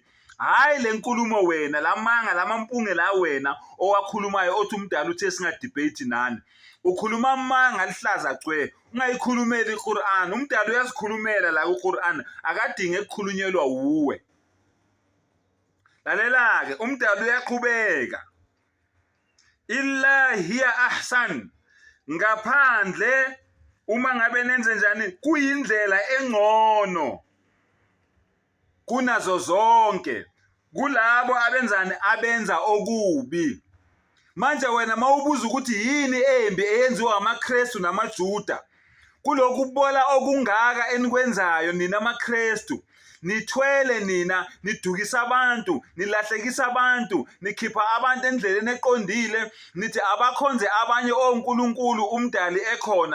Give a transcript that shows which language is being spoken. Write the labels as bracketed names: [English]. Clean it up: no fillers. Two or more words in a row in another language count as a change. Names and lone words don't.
[Zulu] Hayi le nkulumo wena, lamanga lamampunge la wena owakhulumayo othi umdala uthe singadebate nani. Ukhuluma amanga alihlaza cwe, ungayikhulumeli iQur'an. Umdala uyazikhulumela la kuQur'an, akadinge ukukhulunyelwa uwe. Lalela-ke umdala uyaqhubeka, [Arabic] إلا هي أحسن, [Zulu] ngaphandle uma ngabe nenze njani kuyindlela engcono kunazo zonke kulabo abenzani, abenza okubi. Manje wena mawubuza ukuthi yini embi eyenziwa amaKristu namaJuda, kulokhu kubola okungaka enikwenzayo nina amaKristu, nithwele nina, nidukisa abantu, nilahlekisa abantu, nikhipha abantu endleleni eqondile, nithi abakhonze abanye onkulunkulu umdali ekhona.